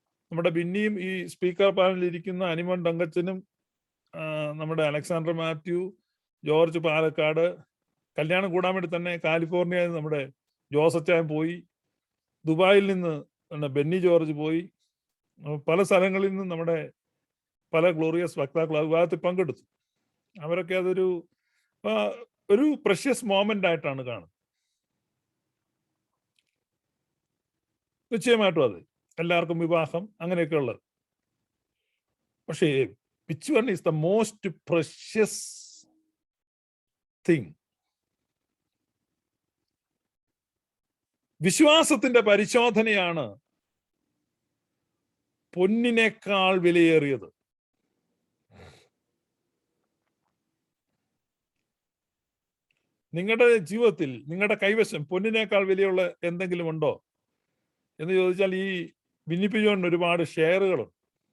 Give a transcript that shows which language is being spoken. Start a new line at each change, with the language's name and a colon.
Malayalam: നമ്മുടെ ബിന്നിയും ഈ സ്പീക്കർ പാനലിൽ ഇരിക്കുന്ന അനിമോൻ തങ്കച്ചനും നമ്മുടെ അലക്സാണ്ടർ മാത്യു, ജോർജ് പാലക്കാട്, കല്യാണം കൂടാൻ വേണ്ടി തന്നെ കാലിഫോർണിയയിൽ നമ്മുടെ ജോസച്ചായൻ പോയി, ദുബായിൽ നിന്ന് ബെന്നി ജോർജ് പോയി, പല സ്ഥലങ്ങളിൽ നിന്നും നമ്മുടെ പല ഗ്ലോറിയസ് വക്താക്കൾ വിവാഹത്തിൽ പങ്കെടുത്തു. അവരൊക്കെ അതൊരു പ്രഷ്യസ് മോമെന്റ് ആയിട്ടാണ് കാണുന്നത്. നിശ്ചയമായിട്ടും അത് എല്ലാവർക്കും വിവാഹം അങ്ങനെയൊക്കെ ഉള്ളത്.
English: പക്ഷേ which one is the most precious thing?
Malayalam: വിശ്വാസത്തിന്റെ പരിശോധനയാണ് പൊന്നിനേക്കാൾ വിലയേറിയത്. നിങ്ങളുടെ ജീവിതത്തിൽ നിങ്ങളുടെ കൈവശം പൊന്നിനേക്കാൾ വിലയുള്ള എന്തെങ്കിലും ഉണ്ടോ എന്ന് ചോദിച്ചാൽ, ഈ ബിന്നി ജോണിന് ഒരുപാട് ഷെയറുകളുണ്ട്.